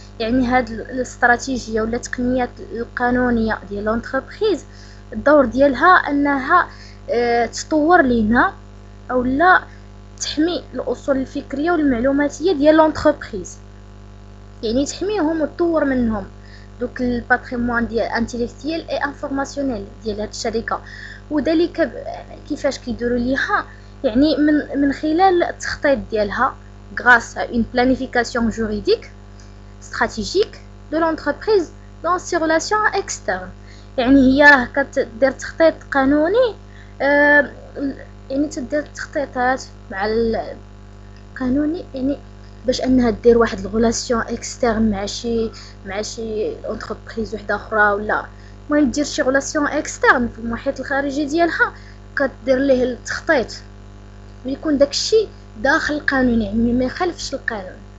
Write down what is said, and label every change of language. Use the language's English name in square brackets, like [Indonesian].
[Arabic] يعني هاد الاستراتيجيه ولا التقنيات القانونيه ديال لونتربريز الدور ديالها انها تطور لينا او لا تحمي الاصول الفكريه والمعلوماتيه ديال لونتربريز، يعني تحميهم وتطور منهم دوك الباتريمون ديال انتيليكتيال اي انفورماسيونيل ديال هاد الشركه. وذلك كيفاش كيديروا ليها؟ يعني من خلال التخطيط ديالها [French] grâce à une planification juridique stratégique de l'entreprise dans ses relations externes. [Arabic] يعني هي كتدير تخطيط قانوني يعني تدير تخطيطات مع القانوني يعني باش انها دير واحد الريلاسيون اكسترن مع شي انتربريز وحده اخرى، ولا المهم دير شي ريلاسيون اكسترن في المحيط الخارجي ديالها، كدير ليه التخطيط ويكون داكشي داخل القانون، يعني ما يخالفش القانون.